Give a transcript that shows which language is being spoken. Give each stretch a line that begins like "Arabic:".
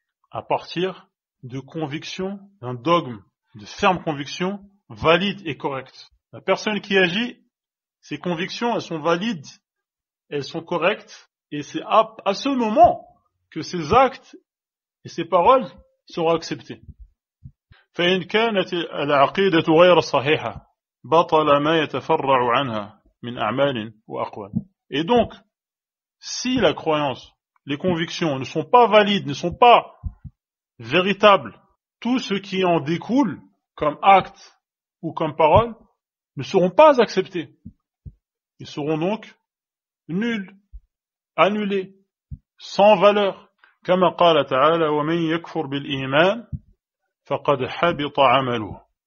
French: À partir de convictions, d'un dogme, de ferme conviction valide et correcte. La personne qui agit, ses convictions, elles sont valides, elles sont correctes, et c'est à ce moment que ses actes et ses paroles seront acceptés.
Arabic: فإن كانت العقيدة غير صحيحة بطل ما يتفرع عنها من أعمال وأقوال. Et donc,
French: Si la croyance, les convictions ne sont pas valides, ne sont pas véritables, tout ce qui en découle, comme acte ou comme parole, ne seront pas acceptés. Ils seront donc nuls, annulés, sans valeur.
Arabic: كما قال تعالى ومن يكفر بالإيمان فقد حبط عمله.